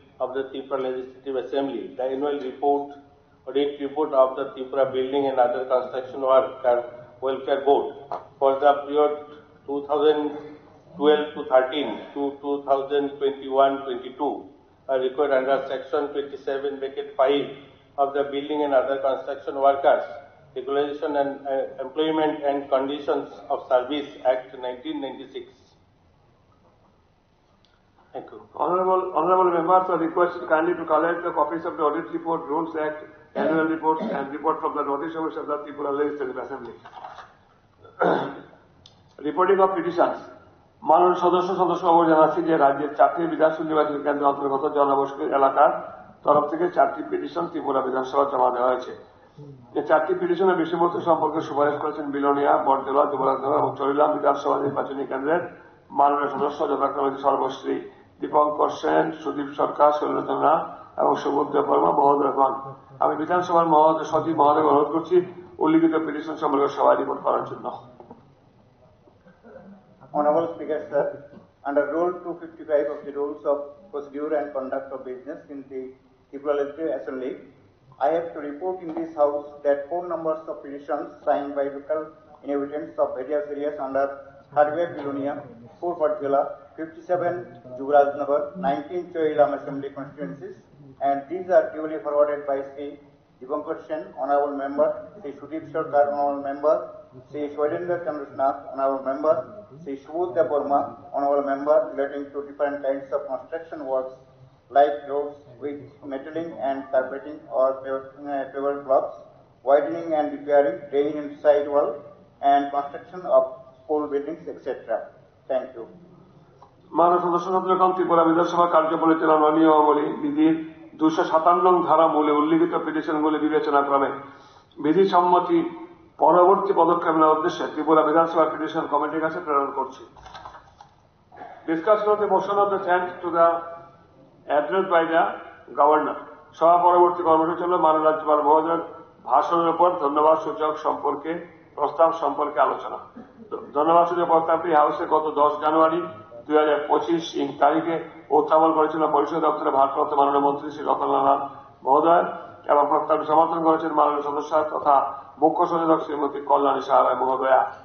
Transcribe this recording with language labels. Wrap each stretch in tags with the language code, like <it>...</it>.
<en>of the Tripura Legislative Assembly, the annual report, audit report of the Tripura Building and Other Construction Work Welfare Board for the period 2012 to 13 to 2021-22, required under Section 27 bracket 5 of the Building and Other Construction Workers Regulation and Employment and Conditions of Service Act 1996. Thank you. Honorable members are requested kindly to collect the copies of the Audit Report, Rules Act, Annual Reports and report from the Notice Office of the Tripura Legislative Assembly. Reporting of petitions.</en> <bn>মাননীয় সদস্য জানাচ্ছি যে রাজ্যের 4টি বিধানসভা নির্বাচন কেন্দ্রের অন্তর্গত জনবসতি এলাকার তরফ থেকে 4টি পিটিশন ত্রিপুরা বিধানসভা জমা দেওয়া হয়েছে। এই 4টি পিটিশনের বিষয়বস্তু সম্পর্কে সুপারিশ করেছেন বিলোনিয়া, বড়দেওয়া, যুবরাজনগর এবং চরিলাম বিধানসভা নির্বাচনী কেন্দ্রের মাননীয় সদস্য যথাক্রমে সর্বশ্রী দীপঙ্কর সেন, সুদীপ সরকার, শৈলচন্দ্রা এবং সুবোধ বর্মা মহোদয়গণ। আমি বিধানসভার সচিব মহোদয় অনুরোধ করছি উল্লিখিত পিটিশন সম্পর্কে সভায় রিপোর্ট করার জন্য।</bn> <en>Honorable Speaker, sir, under Rule 255 of the Rules of Procedure and Conduct of Business in the Tripura Legislative Assembly, I have to report in this House that 4 numbers of petitions signed by local inhabitants of various areas under 38 Bilonia, 4 Bardela, 57 Juvrajnagar, 19 Choilam Assembly constituencies, and these are duly forwarded by Sri Dipankar Sen, Honorable Member, Sri Sudip Sarkar, Honorable Member, Sri Shwedendra Chandranath, Honorable Member, Sri Subodh Burma, Honorable Member, relating to different kinds of construction works like roads with metaling and carpeting or paved blocks, widening and repairing drain and side wall, and construction of school buildings, etc. Thank you.</en> <bn>মাননীয় সদস্যগণ, ত্রিপুরা বিধানসভা কার্য পরিচালনা নিয়মাবলী বিধির 257 নং ধারা মূলে উল্লিখিত পিটিশনগুলি বিবেচনাক্রমে বিধি সম্মতি পরবর্তী পদক্ষেপ নেওয়ার উদ্দেশ্যে ত্রিপুরা বিধানসভা পিটিশন কমিটির কাছে প্রেরণ করছি।</bn> <en>Discussion of the motion of the thanks to the address by the Governor.</en> <bn>সভা পরবর্তী কর্মসূচি হল মাননীয় রাজ্যপাল মহোদয়ের ভাষণের উপর ধন্যবাদ সূচক সম্পর্কে প্রস্তাব সম্পর্কে আলোচনা। ধন্যবাদ সূচক প্রস্তাবটি হাউসে গত 10 জানুয়ারি 2025 তারিখে উত্থাপন করেছিল পরিষদ দপ্তরের ভারপ্রাপ্ত মাননীয় মন্ত্রী শ্রী রতনলাল নাথ এবং প্রস্তাবটি সমর্থন করেছেন মাননীয় সদস্য তথা মুখ্য সচেতক শ্রীমতী কল্যাণী সাহারায় মহোদয়া।</bn>